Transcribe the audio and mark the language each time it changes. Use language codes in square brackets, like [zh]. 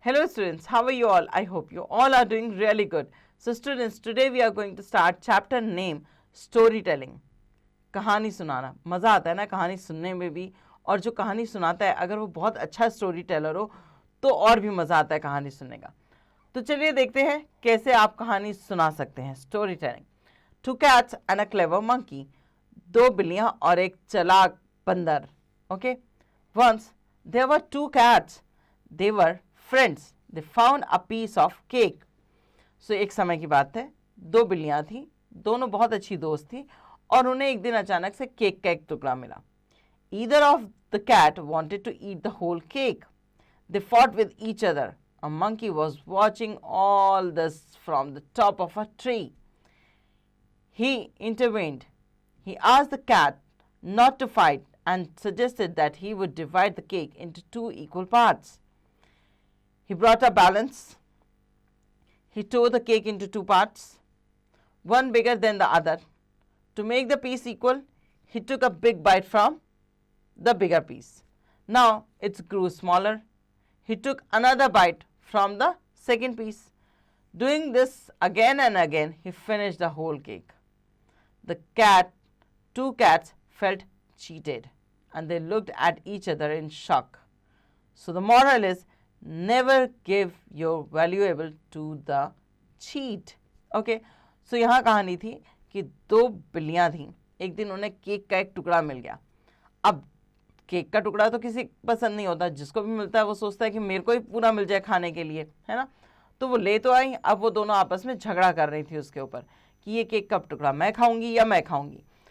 [en] students, how are you all? I hope you all are doing really good. So students, today we are going to start chapter name storytelling. [hi] कहानी सुनाना मज़ा आता है ना कहानी सुनने में भी, और जो कहानी सुनाता है अगर वो बहुत अच्छा स्टोरी टेलर हो तो और भी मज़ा आता है कहानी सुनने का। तो चलिए देखते हैं कैसे आप कहानी सुना सकते हैं। [en] Story telling. 2 cats and a clever monkey. [hi] 2 बिल्लियां और एक चालाक बंदर। [en] Okay. Once there were 2 cats. They were friends. They found a piece of cake. [hi] So एक समय की बात है, 2 बिल्लियां थी, दोनों बहुत अच्छी दोस्त थी और उन्हें एक दिन अचानक से केक का एक टुकड़ा मिला। [en] Either of the cat wanted to eat the whole cake. They fought with each other. A monkey was watching all this from the top of a tree. He intervened. He asked the cat not to fight and suggested that he would divide the cake into 2 equal parts. He brought a balance. He tore the cake into 2 parts, one bigger than the other. To make the piece equal, he took a big bite from the bigger piece. Now it grew smaller. He took another bite from the second piece. Doing this again and again, he finished the whole cake. The 2 cats felt cheated and they looked at each other in shock. So the moral is, never give your valuable to the cheat. [hi] Okay, so यहाँ कहानी थी कि 2 बिल्लियाँ थीं, एक दिन उन्हें cake का एक टुकड़ा मिल गया। अब केक का टुकड़ा तो किसी पसंद नहीं होता, जिसको भी मिलता है वो सोचता है कि मेरे को ही पूरा मिल जाए खाने के लिए, है ना। तो वो ले तो आई, अब वो दोनों आपस में झगड़ा कर रही थी उसके ऊपर कि ये केक का टुकड़ा मैं खाऊंगी या मैं खाऊंगी।